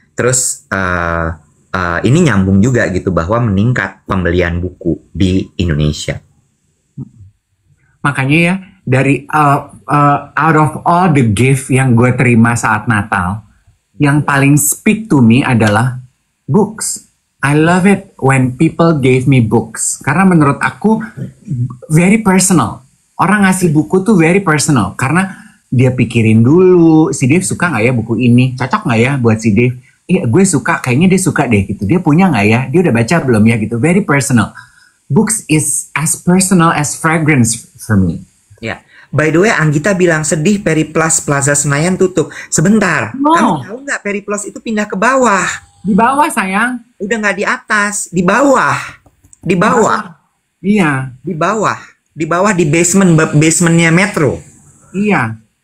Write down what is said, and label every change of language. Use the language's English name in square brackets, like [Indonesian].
[Indonesian] Terus ini nyambung juga gitu bahwa meningkat pembelian buku di Indonesia. Makanya ya, dari [English] out of all the gift [Indonesian] yang gue terima saat Natal, yang paling [English] speak to me [Indonesian] adalah books. [English] I love it when people gave me books. [Indonesian] Karena menurut aku [English] very personal. [Indonesian] Orang ngasih buku tuh very personal. Karena dia pikirin dulu, si Dave suka gak ya buku ini? Cocok gak ya buat si Dave? Iya gue suka, kayaknya dia suka deh gitu. Dia punya gak ya? Dia udah baca belum ya gitu? [English] Very personal. Books is as personal as fragrance for me. [Indonesian] Ya. [English] By the way, [Indonesian] Anggita bilang sedih Periplus Plaza Senayan tutup. Sebentar, kamu tahu nggak Periplus itu pindah ke bawah? Di bawah sayang. Udah nggak di atas, di bawah. Di bawah. Iya. Di bawah. Di bawah di basementnya Metro. Iya.